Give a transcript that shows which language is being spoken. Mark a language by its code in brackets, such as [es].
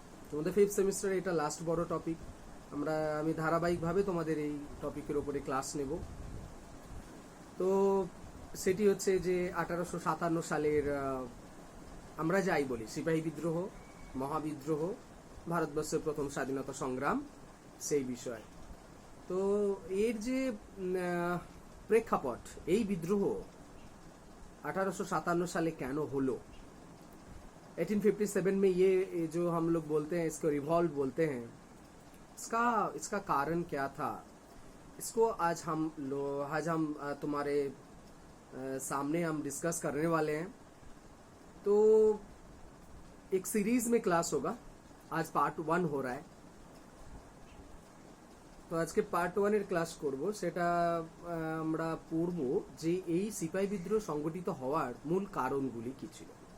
[bn] তোমাদের ফিফথ সেমিস্টারে এটা লাস্ট বড় টপিক। আমি ধারাবাহিকভাবে তোমাদের এই টপিকের ওপরে ক্লাস নেব। তো সেটি হচ্ছে যে 1857 সালের আমরা যাই বলি সিপাহী বিদ্রোহ, মহাবিদ্রোহ, ভারতবর্ষের প্রথম স্বাধীনতা সংগ্রাম, সেই বিষয়। তো এর যে প্রেক্ষাপট, এই বিদ্রোহ 1857 সালে কেন হলো, [hi] 1857 में ये जो हम लोग बोलते हैं इसको रिवॉल्ट बोलते हैं, इसका कारण क्या था, इसको आज हम तुम्हारे सामने हम डिस्कस करने वाले हैं। तो एक सीरीज में क्लास होगा, आज पार्ट 1 हो रहा है। [bn] তো আজকে পার্ট 1-এর ক্লাস করব। সেটা আমরা পড়ব যে এই সিপাহী বিদ্রোহ সংগঠিত হওয়ার মূল কারণগুলি কি ছিল।